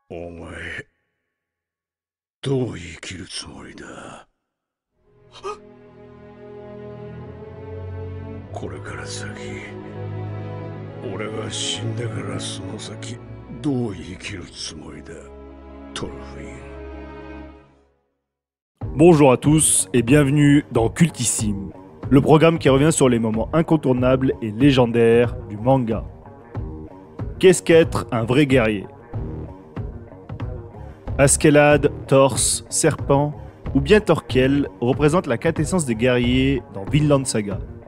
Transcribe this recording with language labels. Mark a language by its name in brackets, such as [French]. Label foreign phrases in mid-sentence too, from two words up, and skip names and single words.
[Japanese] お前、どう生きるつもりだ。これから先、俺が死んでからその先、どう生きるつもりだ、トルフィン。 [French] Bonjour à tous et bienvenue dans Cultissime, le programme qui revient sur les moments incontournables et légendaires du manga. Qu'est-ce qu'être un vrai guerrier? Askeladd, Torse, Serpent ou bien Thorkel représentent la quintessence des guerriers dans Vinland Saga.